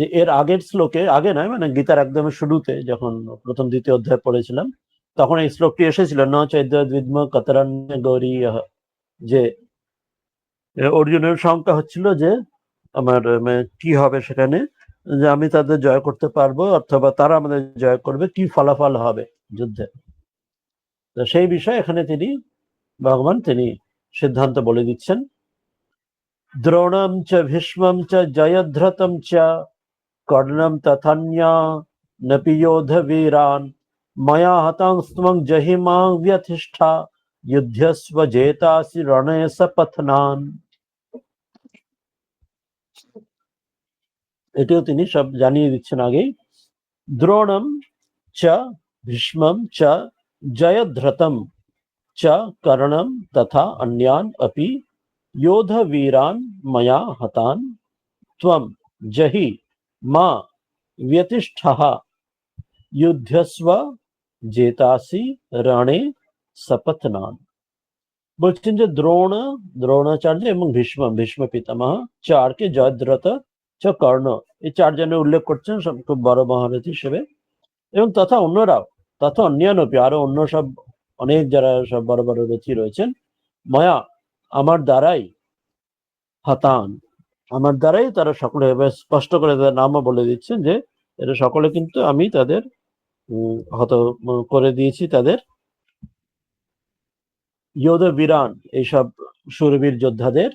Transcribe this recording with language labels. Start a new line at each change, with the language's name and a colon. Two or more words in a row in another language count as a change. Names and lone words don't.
Bangla: এর আগের শ্লোকে, আগে নয় মানে গীতার একদম শুরুতে যখন প্রথম দ্বিতীয় অধ্যায় পড়েছিলাম, তখন এই শ্লোকটি এসেছিল,
Sanskrit: ন চৈদ্যদ্বিদ্ম কতরণ্য গৌরী,
Bangla: যে অর্জুনের শঙ্কা হচ্ছিল যে আমার কি হবে সেখানে, যে আমি তাদের জয় করতে পারবো অথবা তারা আমাদের জয় করবে, কি ফলাফল হবে যুদ্ধে। তো সেই বিষয়ে এখানে ভগবান তিনি সিদ্ধান্ত বলে দিচ্ছেন।
Sanskrit: দ্রোণম চ ভীষ্মম চ জয়দ্রথম চ কর্ণম তথান্যা নপি যোধ বীরান ময়া হতাংস্ত্বং জহিমাং ব্যতিষ্ঠা যুদ্ধস্ব জেতাসি রণে সপথনান।
Bangla: এটিও তিনি সব জানিয়ে দিচ্ছেন আগেই।
Sanskrit: দ্রোণম চ ভীষ্মম চ জয়দ্রথম চ কর্ণম তথা अन्यान अपि योध वीरान मया हतान त्वं जहि मा व्यतिष्ठः युद्धस्व जेतासि रणे सपत्नान।
Bangla: বলছেন যে দ্রোণাচার্য এবং ভীষ্ম পিতামহ, চারকে
Sanskrit: জয়দ্রথ চ কর্ণ,
Bangla: এই চারজনের উল্লেখ করছেন সব খুব বড় মহারথী হিসেবে, এবং তথা অন্যরাও,
Sanskrit: তথা অন্যান্যপি
Bangla: আরো অন্য সব অনেক যারা সব বড় বড় রথী রয়েছেন, ময়া আমার দ্বারাই, হাতান আমার দ্বারাই তারা সকলে, স্পষ্ট করে তাদের নামও বলে দিচ্ছেন যে এরা সকলে কিন্তু আমি তাদের হত করে দিয়েছি, তাদের
Sanskrit: যোধ বীরান
Bangla: এইসব সুরবীর যোদ্ধাদের।